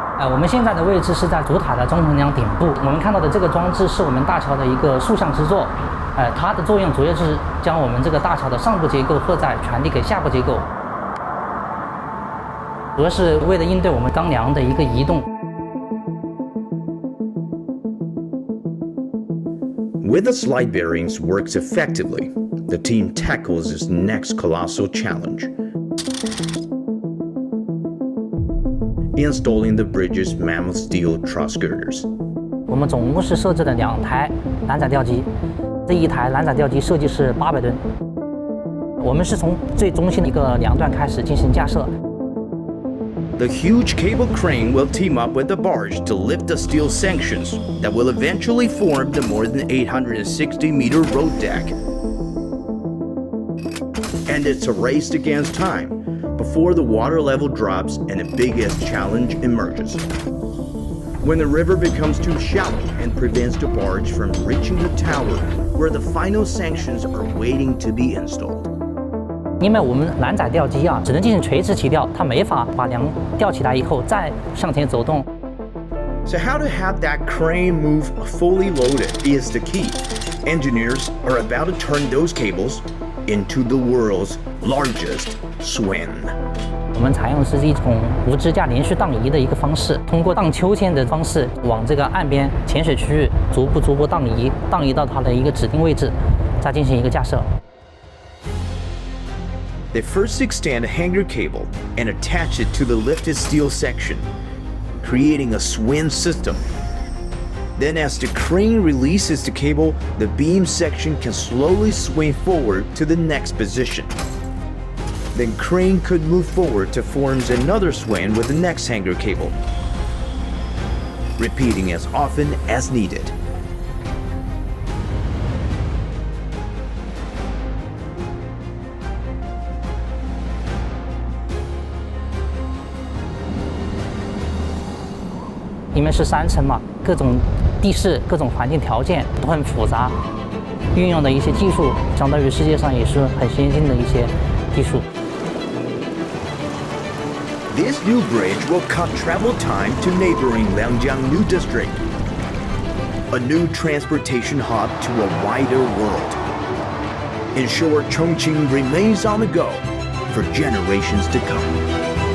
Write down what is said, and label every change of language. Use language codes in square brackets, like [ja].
[zh] 我们现在的位置是在主塔的中横梁顶部。我们看到的这个装置是我们大桥的一个竖向支座，它的作用主要是将我们这个大桥的上部结构荷载传递给下部结构。主要是为了应对我们钢梁的一个移动。 [en] With the slide bearings works effectively, the team tackles its next colossal challenge: installing the bridge's mammoth steel truss girders. [zh] 我们总共是设置了2台缆载吊机，这一台缆载吊机设计是800吨。我们是从最中心的一个梁段开始进行架设。 [en] The huge cable crane will team up with the barge to lift the steel sections that will eventually form the more than 860-meter road deck. And it's a race against time before the water level drops and the biggest challenge emerges. When the river becomes too shallow and prevents the barge from reaching the tower where the final sections are waiting to be installed. [zh] 因为我们缆载吊机只能进行垂直起吊，它没法把梁吊起来以后再向前走动。 [en] So how to have that crane move fully loaded is the key. Engineers are about to turn those cables into the world's largest swing. [zh] 我们采用的是一种无支架连续荡移的一个方式，通过荡秋千的方式往这个岸边浅水区域逐步荡移到它的一个指定位置，再进行一个架设。 [en] They first extend a hanger cable and attach it to the lifted steel section, creating a swing system. Then as the crane releases the cable, the beam section can slowly swing forward to the next position. Then crane could move forward to form another swing with the next hanger cable, repeating as often as needed. [zh] 因为是山城嘛，各种地势、各种环境条件都很复杂，运用的一些技术，相当于世界上也是很先进的一些技术。 [en] This new bridge will cut travel time to neighboring Liangjiang New District, a new transportation hub to a wider world. Ensure Chongqing remains on the go for generations to come.